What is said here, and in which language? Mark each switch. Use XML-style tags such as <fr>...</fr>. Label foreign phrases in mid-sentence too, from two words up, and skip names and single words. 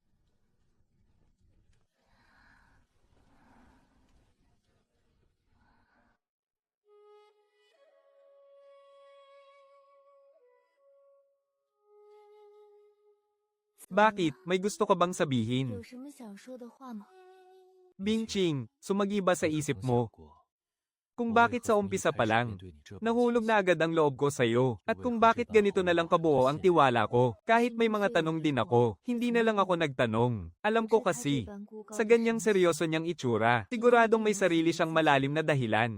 <tl>Bakit? May gusto ka bang sabihin?</tl> <zh>有什么想说的话吗？</zh> <tl>Bing Ching, sumagi ba sa isip mo? Kung bakit sa umpisa pa lang, nahulog na agad ang loob ko sa'yo, at kung bakit ganito na lang kabuo ang tiwala ko, kahit may mga tanong din ako, hindi na lang ako nagtanong. Alam ko kasi, sa ganyang seryoso niyang itsura, siguradong may sarili siyang malalim na dahilan.</tl>